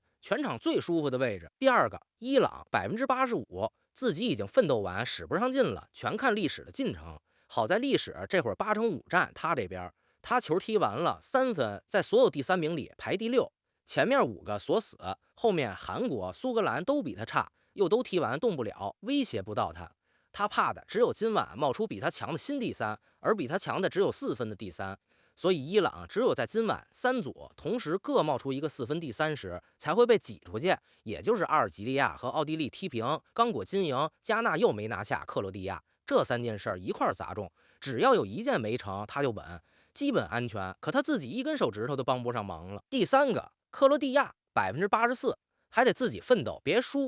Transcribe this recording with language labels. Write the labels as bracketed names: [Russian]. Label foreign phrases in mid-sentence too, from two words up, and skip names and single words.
[Chinese] 全場最舒服的位置，第2個伊朗85%，自己已經奮鬥完，使不上勁了，全看歷史的進程。好在歷史這會兒8成5戰他這邊，他球踢完了3分，在所有第3名裡排第6，前面5個鎖死，後面韓國、蘇格蘭都比他差，又都踢完動不了，威脅不到他。他怕的只有今晚冒出比他強的新第3，而比他強的只有4分的第3。所以伊朗只有在今晚3組同時各冒出一個4分第3時，才會被擠出去。也就是阿爾及利亞和奧地利踢平，剛果金贏，加納又沒拿下克羅地亞，這3件事一塊砸中，只要有一件沒成，他就穩，基本安全。可他自己一根手指頭都幫不上忙了。第3個克羅地亞84%，還得自己奮鬥，別輸。